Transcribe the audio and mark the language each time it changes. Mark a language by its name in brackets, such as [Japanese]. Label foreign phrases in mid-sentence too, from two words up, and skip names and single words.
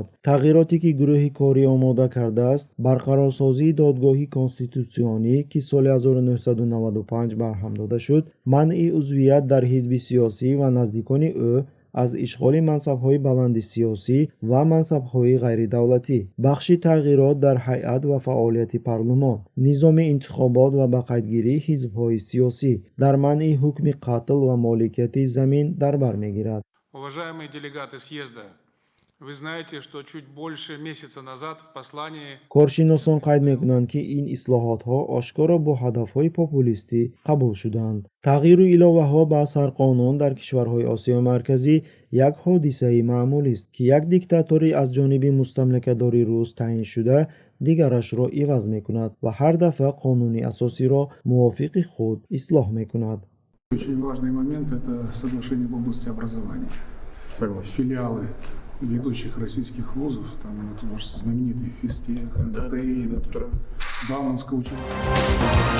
[Tajik] тағйироте ки гурӯҳи корӣ омода кардааст: барқарорсозии додгоҳи конститутсионӣ ки соли 1995 барҳам дода шуд, манъи узвият дар ҳизби сиёсӣ ва наздикони ӯ аз ишғоли мансабҳои баланди сиёсӣ ва мансабҳои ғайридавлатӣ, бахши тағйирот дар ҳайат ва фаъолияти парлумон, низоми интихобот ва ба қайдгирии ҳизбҳои сиёсӣ, дар манъи ҳукми қатл ва моликияти замин дар бар мегирад. [Russian] Уважаемые делегаты съезда, вы знаете, что чуть больше месяца назад в послании [Tajik] коршиносон қайд мекунанд, ки ин ислоҳотҳо ошкоро бо ҳадафҳои популистӣ қабул шуданд. тағйиру иловаҳо ба сарқонун дар кишварҳои Осиёи Марказӣ як ҳодисаи маъмулист, ки як диктатори аз ҷониби мустамликадори рус таъин шуда дигарашро иваз мекунад ва ҳар дафъа қонуни асосиро мувофиқи худ ислоҳ мекунад. [Russian] Очень важный момент – это соглашение в области образования. Согласен. Филиалы ведущих российских вузов, там вот ваш знаменитый физтех, НТТИ, Бауманское училище.